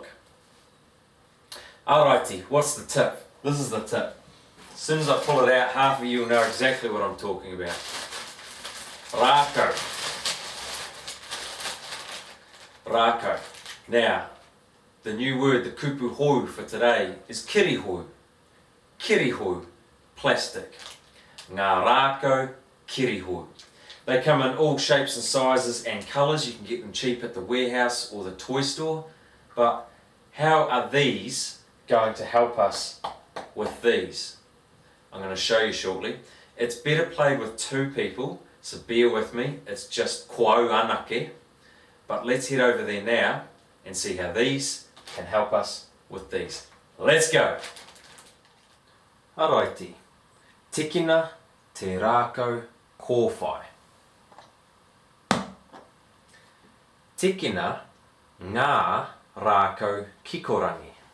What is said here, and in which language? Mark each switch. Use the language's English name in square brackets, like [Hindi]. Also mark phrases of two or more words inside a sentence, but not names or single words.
[English] Alrighty, what's the tip? This is the tip. As soon as I pull it out, half of you will know exactly what I'm talking about. [Māori] Rākau. Rākau. [English] Now, the new word, the [Māori] kupu hou [English] for today is kirihou. [Māori] Kirihou, plastic. Ngā rākau kirihou. [English] They come in all shapes and sizes and colours. You can get them cheap at the warehouse or the toy store. But how are these going to help us with these? I'm going to show you shortly. It's better played with two people, so bear with me. It's just [Māori] koau anake. [English] But let's head over there now and see how these can help us with these. Let's go! Alrighty. [Māori] Tekina te rākau kōwhai. Tekina ngā rākau kikorangi.